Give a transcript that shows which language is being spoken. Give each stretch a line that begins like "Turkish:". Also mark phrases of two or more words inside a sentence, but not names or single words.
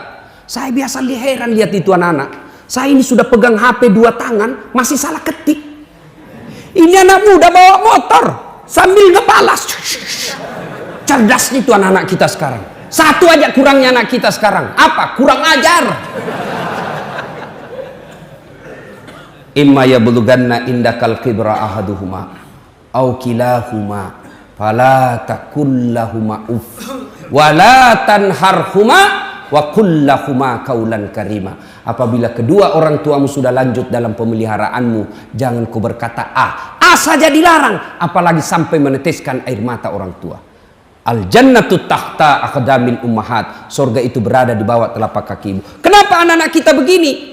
Indonesian: Saya biasa heran lihat itu anak-anak. Saya ini sudah pegang HP 2 tangan masih salah ketik. Ini anak muda bawa motor sambil ngebalas. Cerdasnya itu anak-anak kita sekarang. Satu aja kurangnya anak kita sekarang. Apa? Kurang ajar.
Arabic: إما يبلغن عندك الكبر أحدهما أو كلاهما فلا تقل لهما أف ولا تنهرهما وقل لهما قولا كريما.
Indonesian: Apabila kedua orang tuamu sudah lanjut dalam pemeliharaanmu, jangan kau berkata A saja dilarang, apalagi sampai meneteskan air mata orang tua.
Arabic: الجنة تحت أقدام الأمهات.
Indonesian: Surga itu berada di bawah telapak kakimu. Kenapa anak-anak kita begini?